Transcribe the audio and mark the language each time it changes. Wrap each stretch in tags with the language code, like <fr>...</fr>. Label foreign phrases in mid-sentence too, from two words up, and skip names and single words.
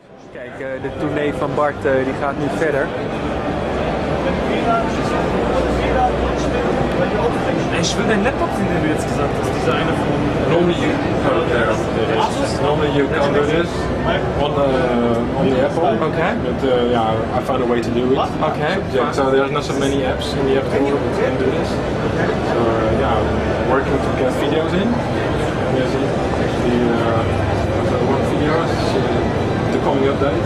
<nl>Kijk, de tournee van Bart die gaat nu verder.</nl> <de>Ich will deinen Laptop sehen, den du jetzt gesagt hast. Dieser eine von...</de> <en>Normally you can't do this on the Apple. Okay. But I found a way to do it. Okay. So there's not so many apps in the App Store that can do this. So I'm working to get videos in. There's actually one video, the coming update.</en>